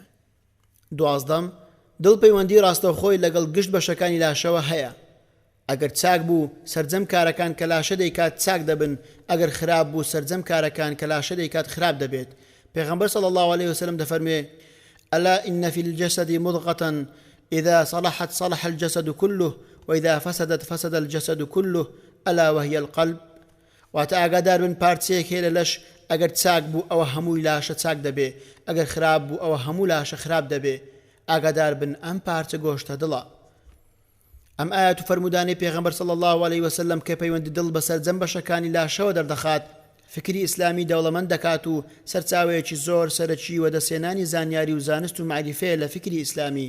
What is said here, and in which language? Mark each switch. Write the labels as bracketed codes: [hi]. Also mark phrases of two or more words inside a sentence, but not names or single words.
[ckb] دوازدەم دڵ پەیوەندی ڕاستەوخۆی لەگەڵ گشت بەشەکانی لاشەوە هەیە. ئەگەر چاک بوو سەرجەم کارەکان کە لاشە دەیکات چاک دەبن ئەگەر خراپ بوو سەرجەم کارەکان کە لاشە دەیکات خراپ دەبێت. [ar] پێغەمبەر صلی الله عليه وسلم دەفەرمێ ألا إن في الجسد مضغة إذا صلحت صلح الجسد كله وإذا فسدت فسد الجسد كله ألا وهي القلب. [ckb] واتا ئاگادار بن پارچەیەک هەیە لە لەش ئەگەر چاک بوو ئەوە هەمووی لاشە چاک دەبێ ئەگەر خراپ بوو ئەوە هەموو لاشە خراپ دەبێ. ئاگادار بن ئەم پارچە گۆشتە دڵە. ئەم ئاەت و فەرمودانی پێغەمبەر [ar] صلی الله عليه وسلم [ckb] کە پەیوەندی دڵ بەسەر جەم بەشەکانی لاشەوە دەردەخات فکری ئیسلامی دەوڵەمەند دەکات و سەرچاوەیەکی زۆر سەرەکی وەدەسێنانی زانیاری و زانست و معریفەیە لە فکری ئیسلامی.